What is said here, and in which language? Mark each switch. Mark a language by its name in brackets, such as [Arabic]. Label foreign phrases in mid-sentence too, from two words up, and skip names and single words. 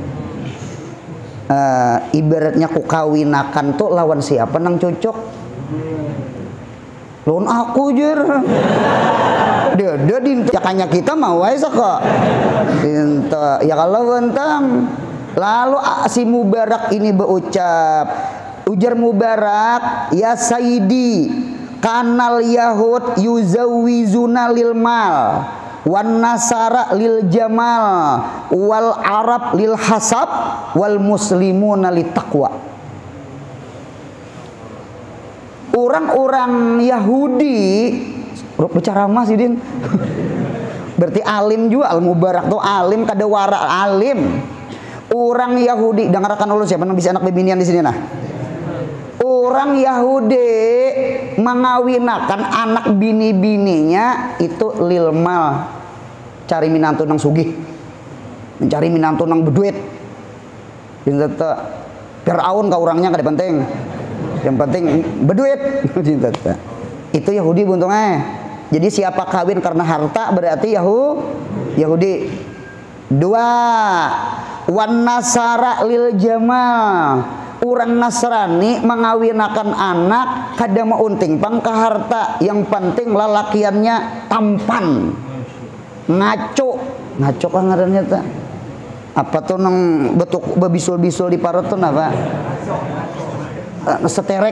[Banjar] Ibaratnya ku kawinakan tuh lawan siapa nang cocok? Lawan aku jer. Dia dinto. Jakanya kita mau aja kok. Dinto. Ya kalau bentang. Lalu si Mubarak ini berucap. [Arabic] Ujar Mubarak, يا سيدي كان اليهود يزوجون للمال والنصارى للجمال والعرب للحسب والمسلمون للتقوى. [Banjar] Orang-orang Yahudi, bicara mas Din. Berarti alim juga, al Mubarak tuh alim, kada wara alim. Orang Yahudi, dengarkan dulu siapa yang bisa anak bebinian di sini nah. Orang Yahudi mengawinakan anak bini-bininya itu lilmal, cari minantu nang sugih, mencari minantu nang beduit. Fir'aun ka orangnya kada penting, yang penting beduit. Itu Yahudi buntungnya. Jadi siapa kawin karena harta berarti Yahudi. [Arabic] 2, والنصارى للجمال. [Banjar] Orang Nasrani mengawinakan anak kada meunting pang ke harta, yang penting lalakiannya tampan, ngaco kan ngarannya ta. Apa tuh nang betuk bebisul-bisul di parut tuh apa? Seterek.